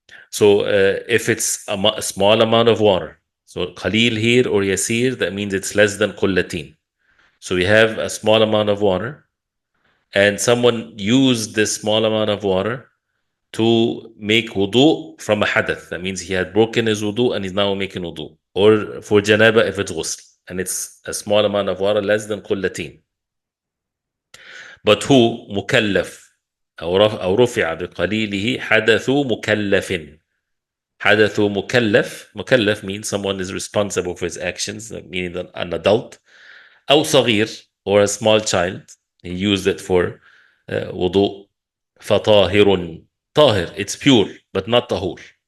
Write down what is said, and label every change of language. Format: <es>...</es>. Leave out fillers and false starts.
<en>So if it's a small amount of water, so qalil here or yasir, that means it's less than qullatin. So we have a small amount of water, and someone used this small amount of water to make wudu from a hadath. That means he had broken his wudu and he's now making wudu. Or for janaba if it's ghusl, and it's a small amount of water, less than qullatin. But who</en> <ar>مكلف أو رفع بقليله حدث مكلف. حدث مكلف</ar> <en>means someone is responsible for his actions, meaning an adult.</en> <ar>أو صغير,</ar> <en>or a small child, he used it for wudu.</en> <ar>فطاهر, طاهر,</ar> <en>it's pure but not tahur.</en>